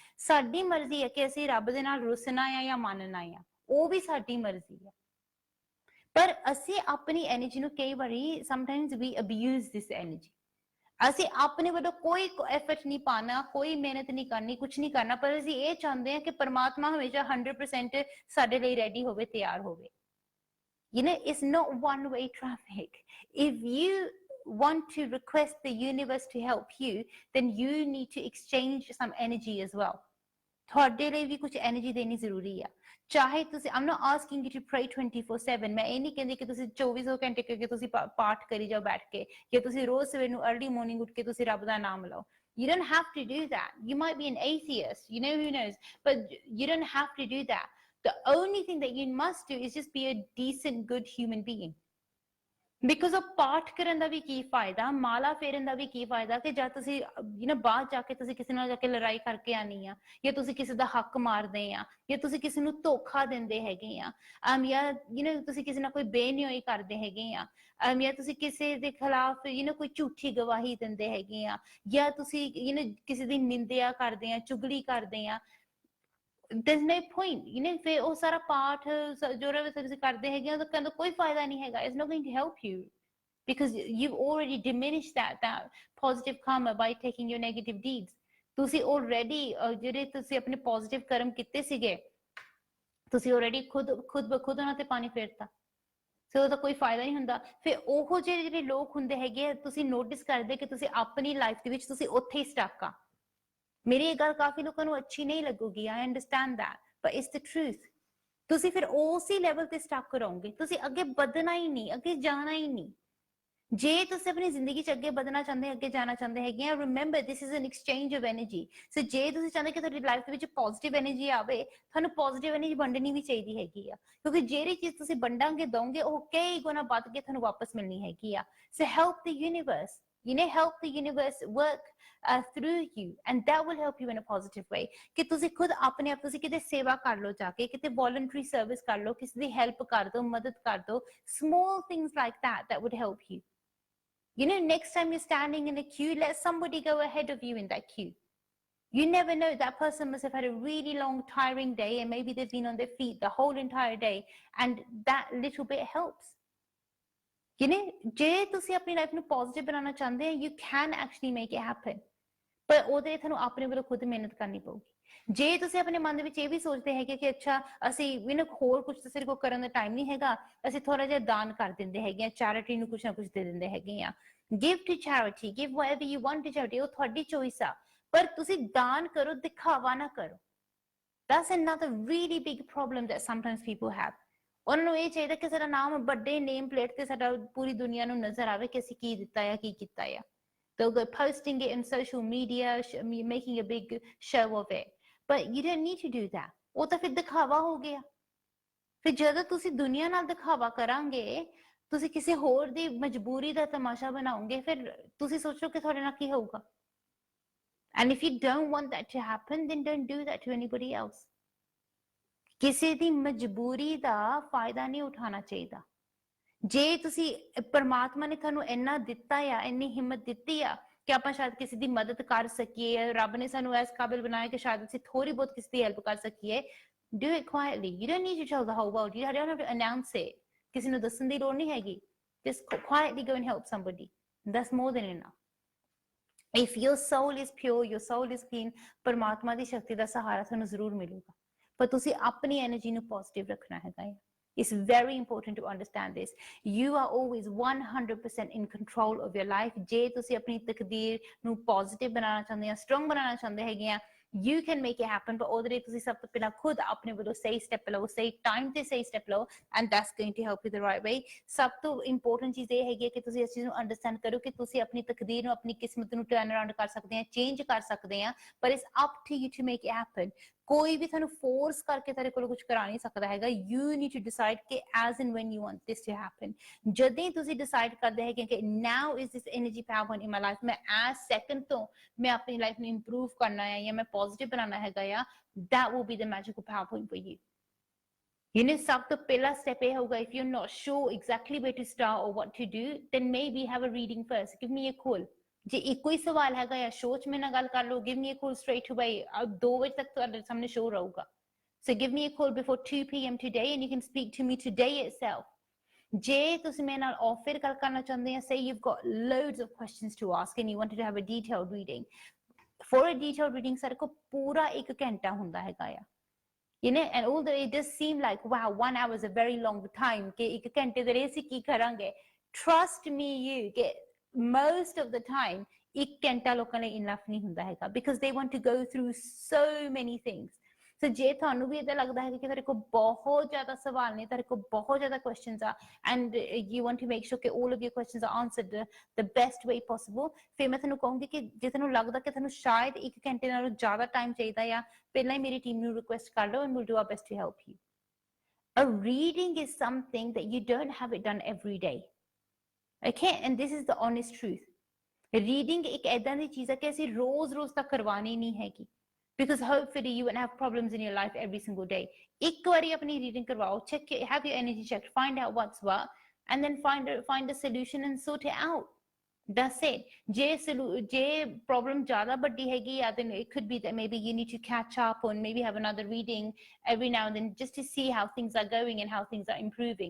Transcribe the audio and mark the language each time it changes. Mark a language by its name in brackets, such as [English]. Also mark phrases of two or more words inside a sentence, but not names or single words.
[Punjabi] ਸਾਡੀ ਮਰਜ਼ੀ ਹੈ ਕਿ ਅਸੀਂ ਰੱਬ ਦੇ ਨਾਲ ਰੁੱਸਣਾ ਆ ਜਾਂ ਮੰਨਣਾ ਆ, ਉਹ ਵੀ ਸਾਡੀ ਮਰਜ਼ੀ ਆ। ਪਰ ਅਸੀਂ ਆਪਣੀ ਐਨਰਜੀ ਨੂੰ ਕਈ ਵਾਰੀ ਸਮਟਾਈਮਸ ਵੀ [English] abuse this energy. [Punjabi] ਅਸੀਂ ਆਪਣੇ ਵੱਲੋਂ ਕੋਈ ਐਫਰਟ ਨਹੀਂ ਪਾਣਾ, ਕੋਈ ਮਿਹਨਤ ਨਹੀਂ ਕਰਨੀ, ਕੁਝ ਨਹੀਂ ਕਰਨਾ, ਪਰ ਅਸੀਂ ਇਹ ਚਾਹੁੰਦੇ ਹਾਂ ਕਿ ਪਰਮਾਤਮਾ ਹਮੇਸ਼ਾ 100% ਸਾਡੇ ਲਈ ਰੈਡੀ ਹੋਵੇ, ਤਿਆਰ ਹੋਵੇ। [English] It's not one-way traffic. If you want to request the universe to help you, then you need to exchange some energy as well. [Punjabi] ਤੁਹਾਡੇ ਲਈ ਵੀ ਕੁਝ ਐਨਰਜੀ ਦੇਣੀ ਜ਼ਰੂਰੀ ਆ। ਚਾਹੇ ਤੁਸੀਂ, [English] I'm not asking you to pray 24/7, [Punjabi] ਮੈਂ ਇਹ ਨਹੀਂ ਕਹਿੰਦੀ ਕਿ ਤੁਸੀਂ 24 ਘੰਟੇ ਕਰਕੇ ਤੁਸੀਂ ਪਾਠ ਕਰੀ ਜਾਓ ਬੈਠ ਕੇ, ਜਾਂ ਤੁਸੀਂ ਰੋਜ਼ ਸਵੇਰ ਨੂੰ [English] early morning [Punjabi] ਉੱਠ ਕੇ ਤੁਸੀਂ ਰੱਬ ਦਾ ਨਾਮ ਲਓ। [English] You don't have to do that. You might be an atheist, who knows, but you don't have to do that. The only thing that you must do is just be a decent, good human being. Because of [Punjabi] ਪਾਠ ਕਰਨ ਦਾ ਵੀ ਕੀ ਫਾਇਦਾ, ਮਾਲਾ ਫੇਰਨ ਦਾ ਵੀ ਕੀ ਫਾਇਦਾ ਕਿ ਜਦ ਤੁਸੀਂ ਬਾਅਦ ਜਾ ਕੇ ਤੁਸੀਂ ਕਿਸੇ ਨਾਲ ਜਾ ਕੇ ਲੜਾਈ ਕਰਕੇ ਆਣੀ ਆ, ਜਾਂ ਤੁਸੀਂ ਕਿਸੇ ਦਾ ਹੱਕ ਮਾਰਦੇ ਆ, ਜਾਂ ਤੁਸੀਂ ਕਿਸੇ ਨੂੰ ਧੋਖਾ ਦਿੰਦੇ ਹੈਗੇ ਆ, ਜਾਂ ਤੁਸੀਂ ਕਿਸੇ ਨਾਲ ਕੋਈ ਬੇਨਿਆਈ ਕਰਦੇ ਹੈਗੇ ਆ, ਜਾਂ ਤੁਸੀਂ ਕਿਸੇ ਦੇ ਖਿਲਾਫ ਕੋਈ ਝੂਠੀ ਗਵਾਹੀ ਦਿੰਦੇ ਹੈਗੇ ਆ, ਜਾਂ ਤੁਸੀਂ ਕਿਸੇ ਦੀ ਨਿੰਦਿਆ ਕਰਦੇ ਆ, ਚੁਗਲੀ ਕਰਦੇ ਆ। [English] There's no point, [Punjabi] ਫਿਰ ਉਹ ਸਾਰਾ ਪਾਠ ਜੋ ਤੁਸੀਂ ਕਰਦੇ ਹੈਗੇ ਉਹਦਾ ਕਹਿੰਦਾ ਕੋਈ ਫਾਇਦਾ ਨਹੀਂ ਹੈਗਾ। [English] It's not going to help you because you've already diminished that positive karma by taking your negative deeds. [Punjabi] ਤੁਸੀਂ already ਜਿਹੜੇ ਤੁਸੀਂ ਆਪਣੇ positive ਕਰਮ ਕੀਤੇ ਸੀਗੇ, ਤੁਸੀਂ already ਖੁਦ ਬਖੁਦ ਉਹਨਾਂ ਤੇ ਪਾਣੀ ਫੇਰਤਾ। ਸੋ ਉਹਦਾ ਕੋਈ ਫਾਇਦਾ ਨਹੀਂ ਹੁੰਦਾ। ਫਿਰ ਉਹ ਜਿਹੜੇ ਲੋਕ ਹੁੰਦੇ ਹੈਗੇ, ਤੁਸੀਂ ਨੋਟਿਸ ਕਰਦੇ ਕਿ ਤੁਸੀਂ ਆਪਣੀ ਲਾਈਫ ਦੇ ਵਿੱਚ ਤੁਸੀਂ ਉੱਥੇ ਹੀ ਸਟਕ ਆ। ਮੇਰੀ ਇਹ ਗੱਲ ਕਾਫੀ ਲੋਕਾਂ ਨੂੰ ਅੱਛੀ ਨਹੀਂ ਲੱਗੂਗੀ, [English] I understand that, but it's the truth. [Punjabi] ਤੁਸੀਂ ਫਿਰ ਉਸੇ ਲੈਵਲ ਤੇ ਸਟਕ ਰਹੋਗੇ, ਤੁਸੀਂ ਅੱਗੇ ਵਧਣਾ ਹੀ ਨਹੀਂ, ਅੱਗੇ ਜਾਣਾ ਹੀ ਨਹੀਂ। ਜੇ ਤੁਸੀਂ ਆਪਣੀ ਜ਼ਿੰਦਗੀ 'ਚ ਅੱਗੇ ਵਧਣਾ ਚਾਹੁੰਦੇ, ਅੱਗੇ ਜਾਣਾ ਚਾਹੁੰਦੇ ਹੈਗੇ ਆ, [English] remember this is an exchange of energy. [Punjabi] ਸੋ ਜੇ ਤੁਸੀਂ ਚਾਹੁੰਦੇ ਕਿ ਤੁਹਾਡੀ ਲਾਈਫ ਦੇ ਵਿੱਚ [English] positive energy [Punjabi] ਆਵੇ, ਤੁਹਾਨੂੰ [English] positive energy [Punjabi] ਵੰਡਣੀ ਵੀ ਚਾਹੀਦੀ ਹੈਗੀ ਆ, ਕਿਉਂਕਿ ਜਿਹੜੀ ਚੀਜ਼ ਤੁਸੀਂ ਵੰਡਾਂਗੇ, ਦੋਗੇ, ਉਹ ਕਈ ਗੁਣਾ ਵੱਧ ਕੇ ਤੁਹਾਨੂੰ ਵਾਪਸ ਮਿਲਣੀ ਹੈਗੀ ਆ। [English] so help the universe, help the universe work through you, and that will help you in a positive way. [Punjabi] ਕਿ ਤੁਸੀਂ ਖੁਦ ਆਪਣੇ ਆਪ ਤੁਸੀਂ ਕਿਤੇ ਸੇਵਾ ਕਰ ਲਓ, ਜਾ ਕੇ ਕਿਤੇ [English] voluntary service [Punjabi] ਕਰ ਲਓ, ਕਿਸੇ ਦੀ ਹੈਲਪ ਕਰ ਦਿਓ, ਮਦਦ ਕਰ ਦਿਓ, [English] small things like that would help you. Next time you're standing in a queue, let somebody go ahead of you in that queue. You never know, that person must have had a really long, tiring day, and maybe they've been on their feet the whole entire day, and that little bit helps. [Punjabi] ਜੇ ਤੁਸੀਂ ਆਪਣੀ ਲਾਈਫ ਨੂੰ ਪੋਜ਼ਿਟਿਵ ਬਣਾਉਣਾ ਚਾਹੁੰਦੇ ਹੋ [English] you can actually make it happen, [Punjabi] ਪਰ ਉਹਦੇ ਲਈ ਤੁਹਾਨੂੰ ਆਪਣੇ ਵੱਲੋਂ ਖੁਦ ਮਿਹਨਤ ਕਰਨੀ ਪਊਗੀ। ਜੇ ਤੁਸੀਂ ਆਪਣੇ ਮਨ ਦੇ ਵਿੱਚ ਇਹ ਵੀ ਸੋਚਦੇ ਹੈਗੇ ਕਿ ਅੱਛਾ ਅਸੀਂ ਹੋਰ ਕੁਝ ਤਾਂ ਸਾਡੇ ਕੋਲ ਕਰਨ ਦਾ ਟਾਈਮ ਨਹੀਂ ਹੈਗਾ, ਅਸੀਂ ਥੋੜਾ ਜਿਹਾ ਦਾਨ ਕਰ ਦਿੰਦੇ ਹੈਗੇ ਆ, ਚੈਰਿਟੀ ਨੂੰ ਕੁਝ ਨਾ ਕੁਝ ਦੇ ਦਿੰਦੇ ਹੈਗੇ ਆ, [English] give to charity, give whatever you want to charity, [Punjabi] ਉਹ ਤੁਹਾਡੀ ਚੋਇਸ ਆ, ਪਰ ਤੁਸੀਂ ਦਾਨ ਕਰੋ, ਦਿਖਾਵਾ ਨਾ ਕਰੋ। [English] That's another really big problem that sometimes people have. [Punjabi] ਉਹਨਾਂ ਨੂੰ ਇਹ ਚਾਹੀਦਾ ਕਿ ਸਾਡਾ ਨਾਮ ਵੱਡੇ [English] name plate [Punjabi] ਤੇ ਸਾਡਾ ਪੂਰੀ ਦੁਨੀਆ ਨੂੰ ਨਜ਼ਰ ਆਵੇ ਕਿ ਅਸੀਂ ਕੀ ਦਿੱਤਾ ਆ, ਕੀ ਕੀਤਾ ਆ। [English] They'll go posting it in social media, making a big show of it. But you don't need to do that. [Punjabi] ਉਹ ਤਾਂ ਫਿਰ ਦਿਖਾਵਾ ਹੋ ਗਿਆ। ਫਿਰ ਜਦੋਂ ਤੁਸੀਂ ਦੁਨੀਆ ਨਾਲ ਦਿਖਾਵਾ ਕਰਾਂਗੇ, ਤੁਸੀਂ ਕਿਸੇ ਹੋਰ ਦੀ ਮਜਬੂਰੀ ਦਾ ਤਮਾਸ਼ਾ ਬਣਾਓਗੇ, ਫਿਰ ਤੁਸੀਂ ਸੋਚੋ ਕਿ ਤੁਹਾਡੇ ਨਾਲ ਕੀ ਹੋਊਗਾ। [English] And if you don't want that to happen, then don't do that to anybody else. [Punjabi] ਕਿਸੇ ਦੀ ਮਜਬੂਰੀ ਦਾ ਫਾਇਦਾ ਨਹੀਂ ਉਠਾਉਣਾ ਚਾਹੀਦਾ। ਜੇ ਤੁਸੀਂ ਪਰਮਾਤਮਾ ਨੇ ਤੁਹਾਨੂੰ ਇੰਨਾ ਦਿੱਤਾ ਆ, ਇੰਨੀ ਹਿੰਮਤ ਦਿੱਤੀ ਆ ਕਿ ਆਪਾਂ ਸ਼ਾਇਦ ਕਿਸੇ ਦੀ ਮਦਦ ਕਰ ਸਕੀਏ, ਰੱਬ ਨੇ ਸਾਨੂੰ ਇਸ ਕਾਬਿਲ ਬਣਾਇਆ ਕਿ ਸ਼ਾਇਦ ਅਸੀਂ ਥੋੜੀ ਬਹੁਤ ਕਿਸੇ ਦੀ ਹੈਲਪ ਕਰ ਸਕੀਏ, [English] do it quietly. You don't need to tell the whole world. You don't have to announce it. [Punjabi] ਕਿਸੇ ਨੂੰ ਦੱਸਣ ਦੀ ਲੋੜ ਨਹੀਂ ਹੈਗੀ। [English] Just quietly go and help somebody. That's more than enough. If your soul is pure, your soul is clean, [Punjabi] ਪਰਮਾਤਮਾ ਦੀ ਸ਼ਕਤੀ ਦਾ ਸਹਾਰਾ ਤੁਹਾਨੂੰ ਜ਼ਰੂਰ ਮਿਲੂਗਾ, ਪਰ ਤੁਸੀਂ ਆਪਣੀ એનર્ਜੀ ਨੂੰ ਪੋਜ਼ਿਟਿਵ ਰੱਖਣਾ ਹੈਗਾ ਹੈ। [English] It's very important to understand this. You are always 100% in control of your life. [Punjabi] ਜੇ ਤੁਸੀਂ ਆਪਣੀ ਤਕਦੀਰ ਨੂੰ ਪੋਜ਼ਿਟਿਵ ਬਣਾਉਣਾ ਚਾਹੁੰਦੇ ਆ, ਸਟਰੋਂਗ ਬਣਾਉਣਾ ਚਾਹੁੰਦੇ ਹੈਗੇ ਆ, [English] you can make it happen, but [Punjabi] ਉਹਦੇ ਲਈ ਤੁਸੀਂ ਸਭ ਤੋਂ ਪਹਿਲਾਂ ਖੁਦ ਆਪਣੇ ਵੱਲੋਂ ਸਹੀ ਸਟੈਪ ਲਓ, ਸਹੀ ਟਾਈਮ ਤੇ ਸਹੀ ਸਟੈਪ ਲਓ, [English] and that's going to help you the right way. [Punjabi] ਸਭ ਤੋਂ ਇੰਪੋਰਟੈਂਟ ਚੀਜ਼ ਇਹ ਹੈਗੀ ਕਿ ਤੁਸੀਂ ਇਸ ਚੀਜ਼ ਨੂੰ ਅੰਡਰਸਟੈਂਡ ਕਰੋ ਕਿ ਤੁਸੀਂ ਆਪਣੀ ਤਕਦੀਰ ਨੂੰ, ਆਪਣੀ ਕਿਸਮਤ ਨੂੰ [English] turn around [Punjabi] ਕਰ ਸਕਦੇ ਆ, ਚੇਂਜ ਕਰ ਸਕਦੇ ਆ, ਪਰ [English] it's up to you to make it happen. [Punjabi] ਕੋਈ ਵੀ ਤੁਹਾਨੂੰ ਫੋਰਸ ਕਰਕੇ ਤੁਹਾਡੇ ਕੋਲ ਕੁਝ ਕਰਾ ਨਹੀਂ ਸਕਦਾ ਹੈਗਾ। [English] You need to decide ਕਿ as and when you want this to happen. [Punjabi] ਜਦੋਂ ਤੁਸੀਂ ਡਿਸਾਈਡ ਕਰਦੇ ਹੈਗੇ ਕਿ [English] now is this energy power point in my life, [Punjabi] ਮੈਂ [English] as second [Punjabi] ਤੋਂ ਮੈਂ ਆਪਣੀ ਲਾਈਫ ਨੂੰ ਇੰਪਰੂਵ ਕਰਨਾ ਹੈ ਜਾਂ ਮੈਂ ਪੋਜ਼ਿਟਿਵ ਬਣਾਉਣਾ ਹੈਗਾ ਆ, [English] that will be the magical power point for you. [Punjabi] ਸਭ ਤੋਂ ਪਹਿਲਾ ਸਟੈਪ ਇਹ ਹੋਊਗਾ, [English] if you're not sure exactly where to start or what to do, then maybe have a reading first. Give me a call. [Punjabi] ਜੇ ਇੱਕੋ ਹੀ ਸਵਾਲ ਹੈਗਾ ਜਾਂ ਸ਼ੋਅ 'ਚ ਮੇਰੇ ਨਾਲ ਗੱਲ ਕਰ ਲਓ, [English] give me a call straight away. [Punjabi] 2 ਵਜੇ ਤੱਕ ਤੁਹਾਡੇ ਸਾਹਮਣੇ ਸ਼ੋਅ ਰਹੂਗਾ, [English] so give me a call before 2 p.m. today and you can speak to me today itself. [Punjabi] ਜੇ ਤੁਸੀਂ ਮੇਰੇ ਨਾਲ ਆਫਰ ਗੱਲ ਕਰਨਾ ਚਾਹੁੰਦੇ ਆ, [English] say you've got loads of questions to ask and you wanted to have a detailed reading. For a detailed reading [Punjabi] ਸਾਡੇ ਕੋਲ ਪੂਰਾ 1 ਘੰਟਾ ਹੁੰਦਾ ਹੈਗਾ ਆ, [English] and although it does seem like wow 1 hour is a very long time [Punjabi] ਕਿ 1 ਘੰਟੇ ਦੇ ਲਈ ਅਸੀਂ ਕੀ ਕਰਾਂਗੇ, [English] trust me you get most of the time [Punjabi] 1 ਘੰਟਾ ਲੋਕਾਂ ਲਈ ਇਨਫ ਨਹੀਂ ਹੁੰਦਾ ਹੈਗਾ, [English] because they want to go through so many things. [Punjabi] So ਜੇ ਤੁਹਾਨੂੰ ਵੀ ਇਦਾਂ ਲੱਗਦਾ ਹੈ ਕਿ ਤੁਹਾਡੇ ਕੋਲ ਬਹੁਤ ਜ਼ਿਆਦਾ ਸਵਾਲ ਨੇ, ਤੁਹਾਡੇ ਕੋਲ ਬਹੁਤ ਜ਼ਿਆਦਾ questions ਆ, [English] and you want to make sure ਕਿ all of your questions are answered the best way possible, [Punjabi] ਫਿਰ ਮੈਂ ਤੁਹਾਨੂੰ ਕਹੂੰਗੀ ਕਿ ਜੇ ਤੁਹਾਨੂੰ ਲੱਗਦਾ ਕਿ ਤੁਹਾਨੂੰ ਸ਼ਾਇਦ 1 ਘੰਟੇ ਨਾਲੋਂ ਜ਼ਿਆਦਾ ਟਾਈਮ ਚਾਹੀਦਾ ਆ, ਪਹਿਲਾਂ ਹੀ ਮੇਰੀ ਟੀਮ ਨੂੰ ਰਿਕੁਐਸਟ ਕਰ ਲਓ [English] and we'll do our best to help you. A reading is something that you don't have it done every day. Okay, and this is the honest truth. [Punjabi] Reading ਇੱਕ ਏਦਾਂ ਦੀ ਚੀਜ਼ ਹੈ ਕਿ ਅਸੀਂ ਰੋਜ਼ ਤਾਂ ਕਰਵਾਣੀ ਨਹੀਂ ਹੈਗੀ, [English] because hopefully you won't have problems in your life every single day. [Punjabi] ਇੱਕ ਵਾਰੀ ਆਪਣੀ ਰੀਡਿੰਗ ਕਰਵਾਓ, [English] check it, have your energy checked, find out what's what, and then find a solution and sort it out. That's it. [Punjabi] ਜੇ problem ਜ਼ਿਆਦਾ ਵੱਡੀ ਹੈਗੀ ਆ, [English] then it could be that maybe you need to catch up or maybe have another reading every now and then just to see how things are going and how things are improving.